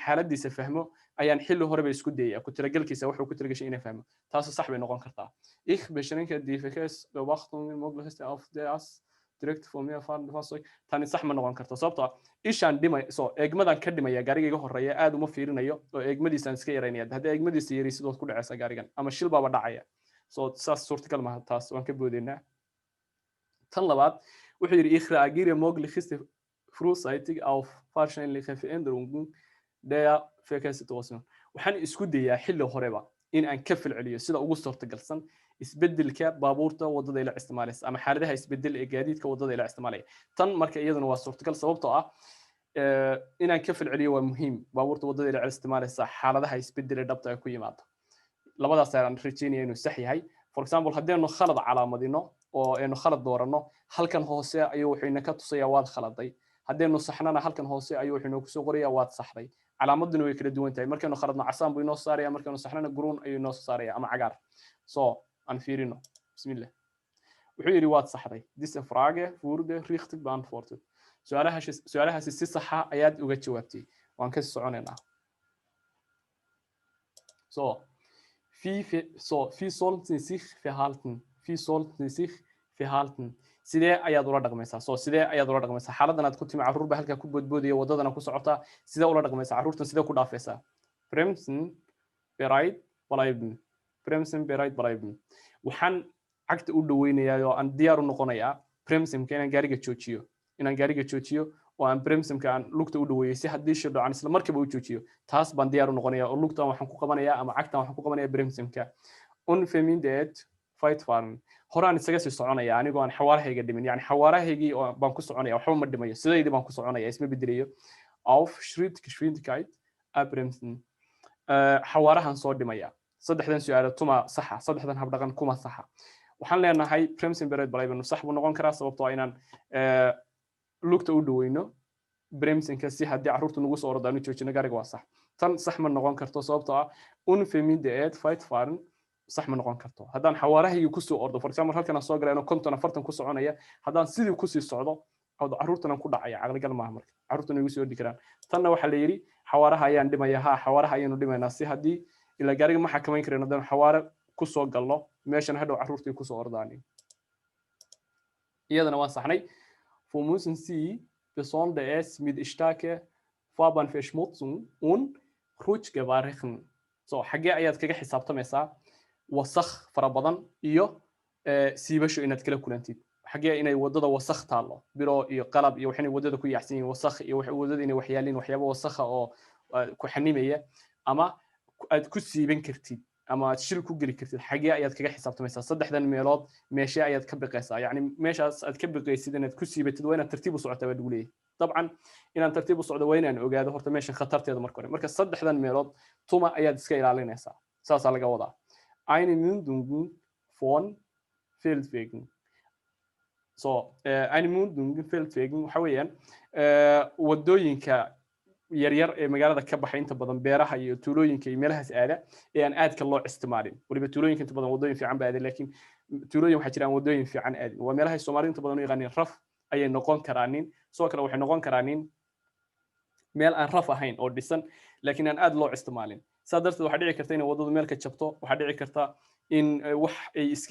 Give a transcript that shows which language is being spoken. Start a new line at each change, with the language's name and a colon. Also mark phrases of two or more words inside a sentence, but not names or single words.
Somali: xaaladiisa fahmo ayaan xilli horeba isku dayayaa ku talagalkiisa wuxuu ku talagashay inaan fahmo taas sax bay noqon kartaa
German: ich beschränke die Verkehrsbeobachtung möglichst auf das direkt von mir fahrende Fahrzeug
Somali: tani sax ma noqon karto sababtoo ah ishaan dhimay soo eegmadan ka dhimaya gaariga iga horeeya aad uma fiirinayo oo eegmadiisaan iska yaraynaya haddii eegmadiisa yari sidoo ku dhacaysa gaarigan ama shil baaba dhacaya soo saas suurtagal maaha taas waan ka boodaynaa tan labaad wuxuu yidhi
German: ich reagiere möglichst frühzeitig auf wahrscheinliche Veränderungen der Verkehrssituation
Somali: waxaan isku dayaa xilli horeba in aan ka falceliyo sida ugu suurtagalsan isbedelka baabuurta wadada ila isticmaalaysa ama xaaladaha isbedel ee gaadiidka wadada ila isticmaalaya tan marka iyaduna waa suurtagal sababtoo ah inaan ka falceliyo waa muhiim baabuurta wadada ila isticmaalaysa xaaladaha isbedel ee dhabta ku yimaado labadaas ayaan rajaynaya inuu sax yahay
English: for example
Somali: haddeenu khalad calaamadino oo aynu khalad dooranno halkan hoose ayuu wuxuu inaka tusayaa waad khaladay haddeenu saxnana halkan hoose ayuu wuxuu inoo kusoo qorayaa waad saxday calaamaduna way kala duwan tahay markaynu khaladno casaan buu inoo saaraya markaynu saxnana guruun ayuu inoo saaraya ama cagaar so aan fiirino bismillah wuxuu yidhi waad saxday
German: diese Frage wurde richtig beantwortet
Somali: su'aalahaasi si saxa ayaad uga jawaabtay waan ka soconaynaa so
German: wie sollten Sie sich verhalten wie sollten Sie sich verhalten
Somali: sidee ayaad ula dhaqmaysaa soo sidee ayaad ula dhaqmaysaa xaaladdan aad ku timi carruur baa halkaa ku boodboodaya waddadana ku socotaa sidee ula dhaqmaysaa carruurtan sidee ku dhaafaysaa
German: bremsen bereit bleiben bremsen bereit bleiben
Somali: waxaan cagta u dhaweynayaa oo aan diyaar u noqonayaa bremsenka inaan gaariga joojiyo oo aan bremsenka aan lugta u dhaweeyo si haddii shil dhacan isla markiiba u joojiyo taas baan diyaar u noqonayaa oo lugtan waxaan ku qabanayaa ama cagtan waxaan ku qabanayaa bremsenka
German: unvermindert Weitfahren
Somali: horaan isaga sii soconaya anigoo aan xawaarahayga dhimin yani xawaarahaygii baan ku soconaya waxba ma dhimayo sidaydii baan ku soconaya isma bedelayo
German: auf Schrittgeschwindigkeit abbremsen
Somali: xawaarahan soo dhimaya saddexdan su'aalo tuma saxa saddexdan habdhaqan kuma saxa waxaan leenahay
German: bremsen bereit
Somali: bleiben sax buu noqon karaa sababtoo ah inaan lugta u dhaweyno bremsenka si haddii carruurtu nagu soo ordaan u joojino gaariga waa sax tan sax ma noqon karto sababtoo ah
German: unvermindert Weitfahren
Somali: sax ma noqon karto haddaan xawaarahayga ku soo ordo
English: for example
Somali: halkan aan soo galay inuu 50 40 ku soconaya haddaan sidii ku sii socdo oo carruurtana ku dhacaya caqligal maaha marka carruurtuna igu soo ordi karaan tanna waxa la yiri xawaaraha ayaan dhimaya xawaaraha ayaan dhimaynaa si haddii ila gaariga ma xakamayn kareen haddaan xawaare ku soo galno meeshan hadhow carruurtii ku soo ordaanin iyadana waan saxnay
German: wo müssen Sie besonders mit starke Fahrbahnverschmutzung und Rutschgefahren
Somali: so xagee ayaad kaga xisaabtamaysaa wasakh fara badan iyo siibasho inaad kala kulantid xagee inay wadada wasakh taalo biro iyo qalab iyo waxay wadada ku yaacsan yihiin wasakh iyo waxay wadada inay waxyaalin waxyaabo wasakh oo ku xanimaya ama aad ku siiban kartid ama aad shil ku geli kartid xagee ayaad kaga xisaabtamaysaa saddexdan meelood meesha ayaad ka biqaysaa yani meeshaas aad ka biqaysid inaad ku siibatid waa inaad tartiib u socotaa baa lagu leeyahay dabcan inaan tartiib u socdo waa inaan ogaado horta meesha khatarteeda marka hore marka saddexdan meelood tuma ayaad iska ilaalinaysaa saasaa laga wadaa
German: eine Mündung von Feldwegen so eine Mündung Feldwegen
Somali: waxa weeyaan wadooyinka yaryar ee magaalada ka baxay inta badan beeraha iyo tuulooyinka iyo meelahaas aada ee aan aadka loo isticmaalin waliba tuulooyinka inta badan wadooyin fiican baa aada laakiin tuulooyin waxaa jiraan wadooyin fiican aadin waa meelaha Soomaalidu inta badan u yaqaaniin raf ayay noqon karaanin sidoo kale waxay noqon karaanin meel aan raf ahayn oo dhisan laakiin aan aad loo isticmaalin sadarteed waxa dhici karta in wadadu meel ka jabto waxa dhici karta in wax ay iska